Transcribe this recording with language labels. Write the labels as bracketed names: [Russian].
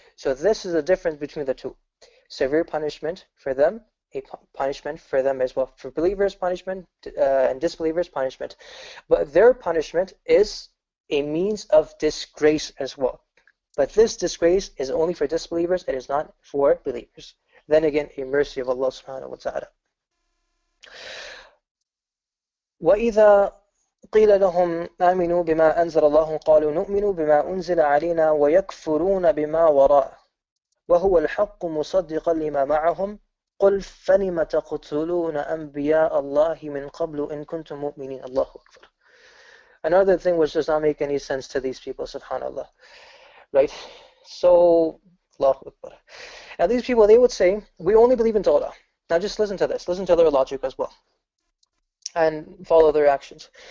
[English] So this is the difference between the two. Severe punishment for them, a punishment for them as well. For believers, punishment, and disbelievers, punishment. But their punishment is a means of disgrace as well. But this disgrace is only for disbelievers, it is not for believers. Then again, a mercy of Allah subhanahu wa ta'ala. [Arabic] وَإِذَا قيل لهم آمنوا بما أنزل الله قالوا نؤمن بما أنزل علينا ويكفرون بما وراءه وهو الحق مصدقا لما معهم قل فلم تقتلون أنبياء الله من قبل إن كنتم مؤمنين. الله أكبر. [English] Another thing which does not make any sense to these people, subhanallah, right? So, Allahu Akbar. Now these people, they would say, we only believe in Daura. Now just listen to this, listen to their logic as well, and follow their actions.